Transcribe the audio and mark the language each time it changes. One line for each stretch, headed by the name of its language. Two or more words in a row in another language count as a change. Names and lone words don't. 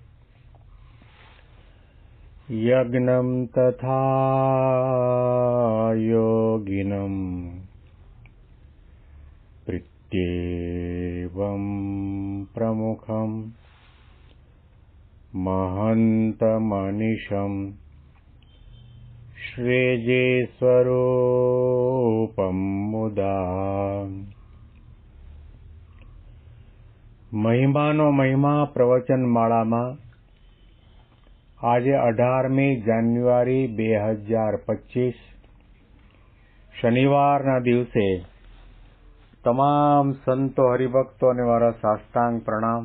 Sanskrit: यज्ञं तथा योगिनं प्रीत्येवं प्रमुखं महन्तमनिशं श्रेजे स्वरूपं मुदा।
Gujarati: મહિમાનો મહિમા પ્રવચન માળામાં આજે 18મી જાન્યુઆરી 2025 શનિવારના દિવસે તમામ સંતો હરિભક્તોને મારા સાષ્ટાંગ પ્રણામ.